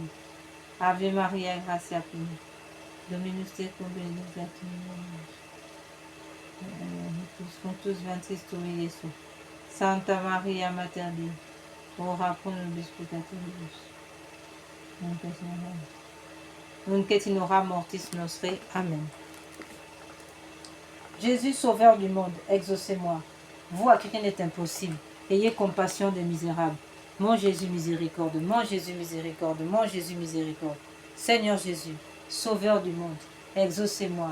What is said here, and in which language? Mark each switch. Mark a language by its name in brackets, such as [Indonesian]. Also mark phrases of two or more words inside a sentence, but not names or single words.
[Latin] Ave Maria, gratia plena, Dominus tecum, benedicta tu in mulieribus. Fructus ventris tui, Iesus. Santa Maria Mater Dei, ora pro nobis peccatoribus, nunc et in hora mortis nostre. Amen. [French] Jésus, sauveur du monde, exaucez-moi. Vous à qui rien n'est impossible. ayez compassion des misérables. Mon Jésus miséricorde, mon Jésus miséricorde, mon Jésus miséricorde. Seigneur Jésus, Sauveur du monde, exaucez-moi.